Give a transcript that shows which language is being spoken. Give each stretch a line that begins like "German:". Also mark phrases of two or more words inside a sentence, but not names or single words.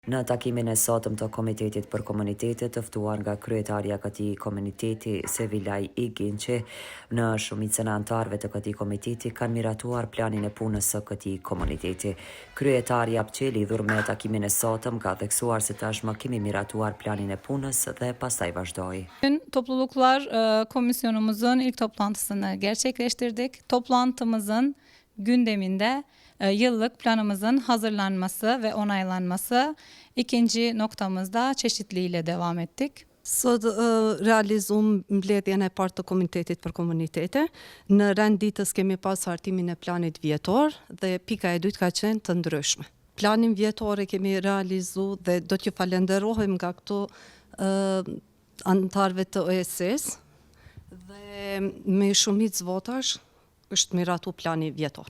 Albanian: Në takimin e sotëm të Komitetit për Komunitetet, të ftuar nga kryetarja e këtij komiteti Sevilaj Iginçi, në shumicën e anëtarëve të këtij komiteti kanë miratuar planin e punës së këtij komuniteti. Kryetari Apçi, lidhur me takimin e sotëm, ka theksuar se tashmë kemi miratuar planin e punës dhe pastaj vazhdoi.
Turkish: Topluluklar komisyonumuzun ilk toplantısını gerçekleştirdik. Toplantımızın gündeminde yıllık planımızın hazırlanması ve onaylanması. İkinci noktamızda çeşitliliğiyle devam ettik.
Albanian: Sot realizum mbledhjen e parë të Komitetit për Komunitete. Në rend ditës kemi pas hartimin e planit vjetor dhe pika e dytë ka qenë të ndryshme. Planin vjetor e kemi realizu dhe do t'ju falenderohem nga këto anëtarëve të OSS dhe me shumicë votash është miratu plani vjetor.